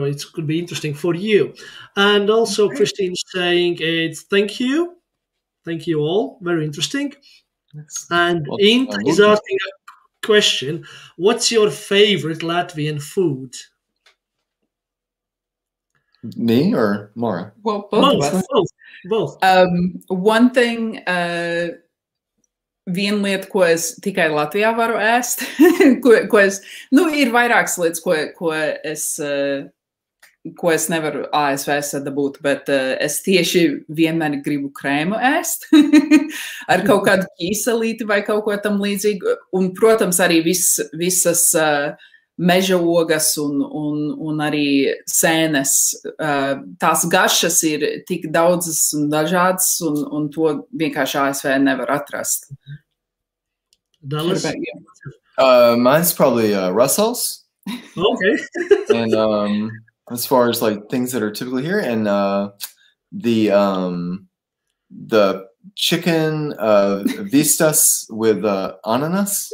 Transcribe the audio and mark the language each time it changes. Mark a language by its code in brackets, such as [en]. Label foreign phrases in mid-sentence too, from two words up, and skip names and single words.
[en] It could be interesting for you. And also Christine's saying, thank you all, very interesting. And Int is asking a question, what's your favorite Latvian food? Me or Mara? Well, both. One thing, [lv] viena lieta, ko es tikai Latvijā varu ēst, ko es, nu, ir vairākas lietas, ko es nevaru ASV sadabūt, bet es tieši vienmēr gribu krēmu ēst ar kaut kādu ķīselīti vai kaut ko tam līdzīgu. Un, protams, arī visas meža ogas un arī sēnes. Tās gašas ir tik daudzas un dažādas, un to vienkārši ASV nevar atrast. [en] Dallas? Mine's probably Russell's. Okay. And as far as like things that are typically here, and the chicken vistas with ananas.